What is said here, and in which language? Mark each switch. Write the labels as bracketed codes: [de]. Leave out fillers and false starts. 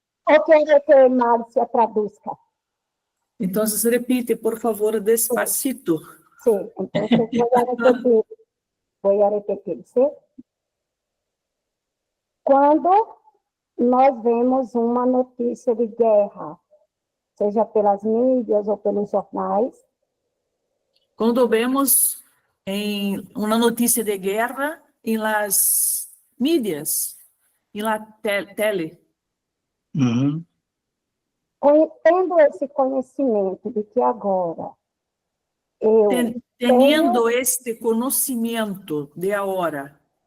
[es] ¿O quiere que Márcia traduzca? Entonces repite, por favor, despacito. Sí, entonces voy a repetir, ¿sí? [pt] Quando nós vemos uma notícia de guerra, seja pelas mídias ou pelos jornais. Quando vemos uma notícia de guerra em [es] las [pt] mídias. em [es] la tele. Uhum. [pt] Tendo esse conhecimento de que agora eu [es] Teniendo este conocimiento de ahora,